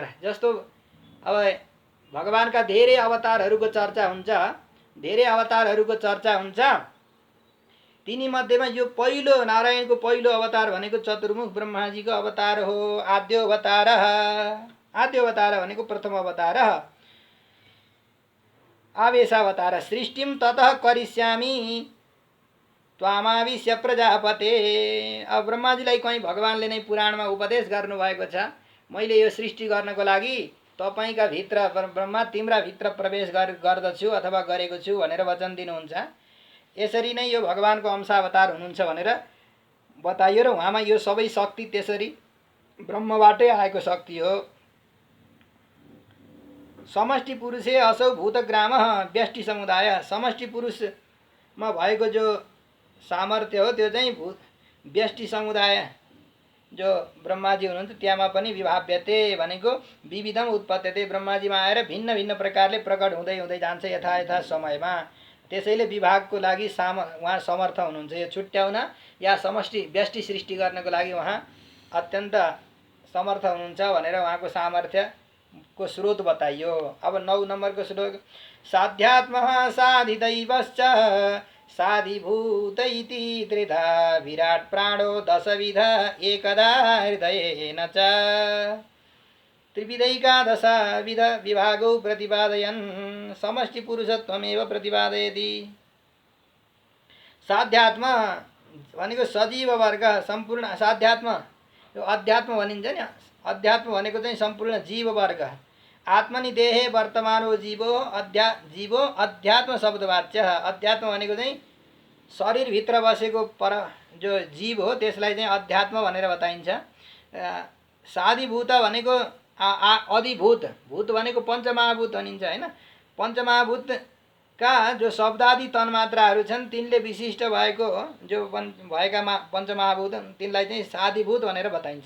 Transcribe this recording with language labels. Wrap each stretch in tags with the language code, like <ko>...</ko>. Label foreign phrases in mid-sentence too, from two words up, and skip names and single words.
<ne>जस्तो अब भगवानका धेरै अवतारहरूको चर्चा हुन्छ धेरै अवतारहरूको चर्चा हुन्छ तिनी मध्येमा यो पहिलो नारायणको पहिलो अवतार भनेको चतुर्मुख ब्रह्माजीको अवतार हो। आद्यो अवतार भनेको प्रथम अवतार आवेशावतार।</ne> <sa>सृष्टिम ततः करिष्यामि त्वामाविश्य प्रजापते।</sa> <ne>अब ब्रह्माजीलाई कहीँ भगवानले नै पुराणमा उपदेश गर्नुभएको छ मैले यो सृष्टि गर्नको लागि तपाईका भित्र ब्रह्मा तिम्रा भित्र प्रवेश गर्दछु अथवा गरेको छु भनेर वचन दिनुहुन्छ। यसरी नै यो भगवानको अंशावतार हुनुहुन्छ भनेर बताइयो र उहाँमा यो सबै शक्ति त्यसरी ब्रह्मबाटै आएको शक्ति हो।</ne> <sa>समष्टि पुरुषे असौ भूतग्राम व्यष्टि समुदाय।</sa> <ne>समष्टि पुरुषमा भएको जो सामर्थ्य हो त्यो चाहिँ व्यष्टि समुदाय जो ब्रह्माजी हुनुहुन्छ त्यहाँमा पनि विभाव्यते भनेको</ne> <sa>विविधम उत्पत्त्यते,</sa> <ne>ब्रह्माजीमा आएर भिन्न भिन्न प्रकारले प्रकट हुँदै हुँदै जान्छ यथा यथा समयमा। त्यसैले विभागको लागि उहाँ समर्थ हुनुहुन्छ। यो छुट्याउन या समष्टि व्यष्टि सृष्टि गर्नको लागि उहाँ अत्यन्त समर्थ हुनुहुन्छ भनेर उहाँको सामर्थ्यको स्रोत बताइयो। अब 9 नम्बरको श्लोक,</ne> <sa>साध्यात्मः साधिदैवश्च साधिभूत इति त्रिधा विराट प्राणो दशविध एकदा हृदयेन च त्रिविधैकादशविध विभागौ प्रतिपादयन् समष्टि पुरुषत्वमेव प्रतिपादयति।</sa> <ne>साध्यात्म भनेको सजीव वर्ग सम्पूर्ण, साध्यात्म यो अध्यात्म भनिन्छ नि, अध्यात्म भनेको चाहिँ सम्पूर्ण जीव वर्ग।</ne> <sa>आत्मनि देहे वर्तमानो जीवो अध्यात्म शब्दवाच्य।</sa> <ne>अध्यात्म भनेको चाहिँ शरीरभित्र बसेको जो जीव हो त्यसलाई चाहिँ अध्यात्म भनेर बताइन्छ। साधिभूत भनेको अधिभूत, भूत भनेको पञ्चमहाभूत भनिन्छ होइन। पञ्चमहाभूतका जो शब्दादि तन्मात्राहरू छन् तिनले विशिष्ट भएको जो भएका पञ्चमहाभूत तिनलाई चाहिँ साधिभूत भनेर बताइन्छ।</ne>